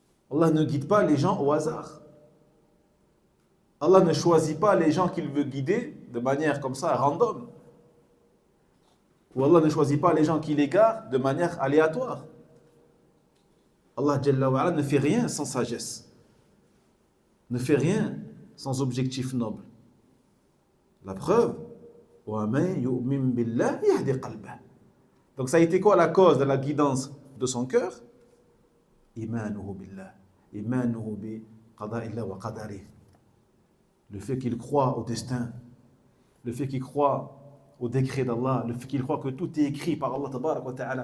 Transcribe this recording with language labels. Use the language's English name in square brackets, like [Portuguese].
[French] Allah ne guide pas les gens au hasard. Allah ne choisit pas les gens qu'il veut guider de manière comme ça, random. Ou Allah ne choisit pas les gens qu'il égare de manière aléatoire. Allah Jalla wa Ala ne fait rien sans sagesse. Ne fait rien sans objectif noble. La preuve, [Arabic] وَمَن يُؤْمِن بِاللَّهِ يَهْدِ قَلْبَهُ. [French] Donc ça a été quoi la cause de la guidance de son cœur? [Arabic] Imanuhu billah. Imanuhu bi qada'illah wa qadarih. [French] Le fait qu'il croit au destin, le fait qu'il croit au décret d'Allah, le fait qu'il croit que tout est écrit par Allah [Arabic] tabarak wa ta'ala.